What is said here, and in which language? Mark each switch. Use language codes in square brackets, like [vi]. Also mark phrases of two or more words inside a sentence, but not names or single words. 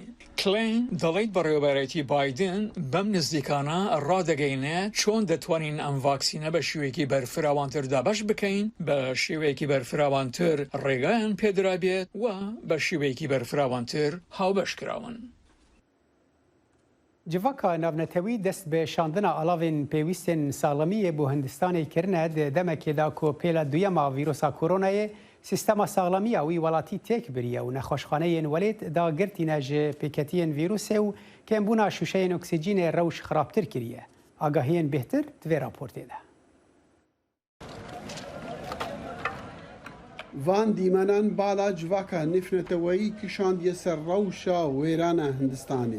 [ckb] کلین دەڵێت بەڕێوەبەرێتی بایدن بەم نزیکانە ڕادەگەینێت چۆن دەتوانین ئەم ڤاکسینە بە شێوەیەکی بەرفراوانتر دابەش بکەین، بە شێوەیەکی بەرفراوانتر ڕێگایان پێدرابێت و بە شێوەیەکی بەرفراوانتر هاوبەش کراون. [ku] جڤاکە ناونەتەوی دەست بە شاندنا ئاڵاوین پێویستên ساڵەمیە بۆ هیندستانê kirine demekêda ku pêla duyema vîrusa koronayê sîstema sağlamiya wî welatî têk biriye û nexweşxaneyên welêt dagirtîne ji pêketiyên vîrusê û kêmbûna şûşeyên oksîjînê rewş xirabtir kiriye. Agahiyên bêhtir di vê raportê de. Van dîmenan bala civaka nifneteweyî kişandiye ser rewşa wêrana Hindistanê.